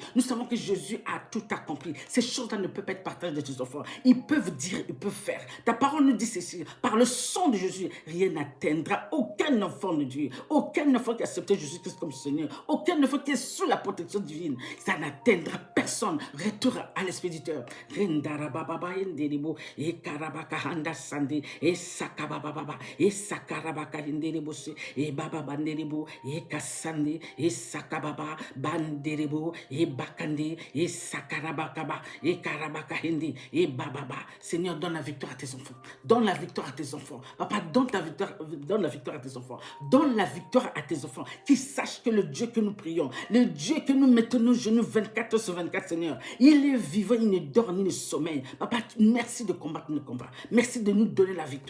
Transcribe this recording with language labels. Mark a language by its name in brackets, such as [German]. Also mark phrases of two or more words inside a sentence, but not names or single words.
[French] Nous savons que Jésus a tout accompli. Ces choses-là ne peuvent pas être partagées de tes enfants. Ils peuvent dire, ils peuvent faire. Ta parole nous dit ceci. Par le sang de Jésus, rien n'atteindra aucun enfant de Dieu. Aucun enfant qui a accepté Jésus-Christ comme Seigneur. Aucun enfant qui est sous la protection divine. Ça n'atteindra personne. Retour à l'expéditeur. Rindarababa inderibo. Et karabaka handa sande. Et sakabababa. Et sakarabaka inderibo. Et baba banderibo. Et kasande. Et sakababa banderibo. Et bakande. Et sakarabakaba. Et karabaka hindi. Et bababa. Seigneur, donne la victoire à tes enfants. Donne la victoire à tes enfants. Papa, donne la victoire à tes enfants. Donne la victoire à tes enfants. Qu'ils sachent que le Dieu que nous prions, le Dieu que nous mettons nos genoux 24 sur 24, Seigneur, il est vivant, il ne dort ni ne sommeille. Papa, merci de combattre nos combats. Merci de nous donner la victoire.